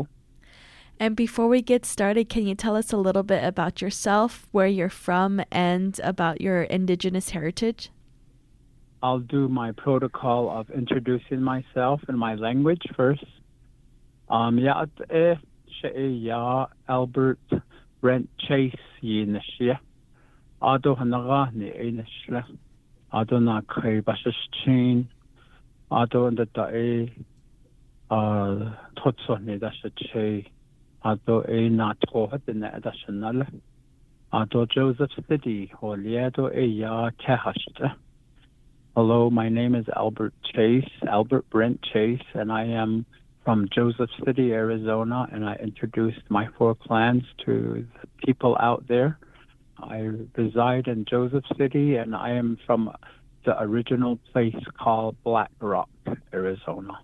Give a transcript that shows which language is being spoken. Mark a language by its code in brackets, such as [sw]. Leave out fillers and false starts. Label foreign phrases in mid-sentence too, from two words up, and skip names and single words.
[en] And before we get started, can you tell us a little bit about yourself, where you're from, and about your indigenous heritage? I'll do my protocol of introducing myself in my language first. [nv] Albert Brent Chase yinashia. Ado hanaga ni inashla. Ado na kay basashin. Ado ndata totso ni dasha che. Ado e na toha dine additional. Ado Joseph City, Holiedo e ya kehashta. [en] Hello, my name is Albert Brent Chase, and I am from Joseph City, Arizona, and I introduced my 4 clans to the people out there. I reside in Joseph City, and I am from the original place called Black Rock, Arizona.